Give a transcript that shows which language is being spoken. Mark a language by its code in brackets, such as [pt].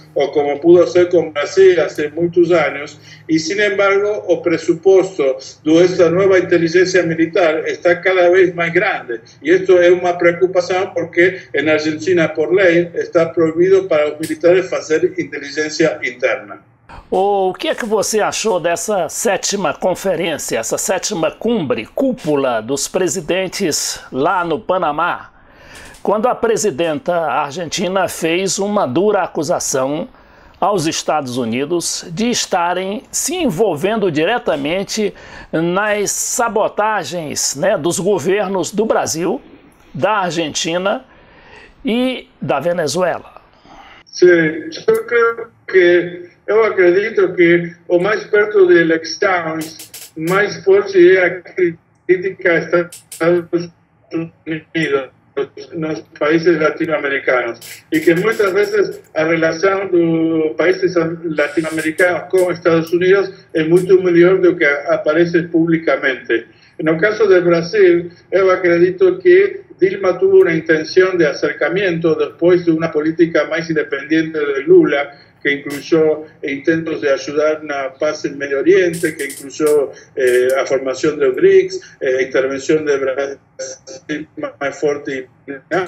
[es] o como pudo ser con Brasil hace muchos años, y sin embargo el presupuesto de esta nueva inteligencia militar está cada vez más grande, y esto es una preocupación porque en Argentina por ley está prohibido para los militares hacer inteligencia interna. [pt] O que é que você achou dessa 7ª conferência, essa 7ª cúpula dos presidentes lá no Panamá, quando a presidenta argentina fez uma dura acusação aos Estados Unidos de estarem se envolvendo diretamente nas sabotagens, né, dos governos do Brasil, da Argentina e da Venezuela? Sim, eu creio que eu acredito que o mais perto de eleições, mais forte é a crítica aos Estados Unidos, nos países latino-americanos, e que muitas vezes a relação dos países latino-americanos com Estados Unidos é muito melhor do que aparece publicamente. No caso de Brasil, eu acredito que Dilma [es] tuvo una intención de acercamiento después de una política más independiente de Lula, que incluyó intentos de ayudar a la paz en Medio Oriente, que incluyó la formación de BRICS, intervención de Brasil más fuerte en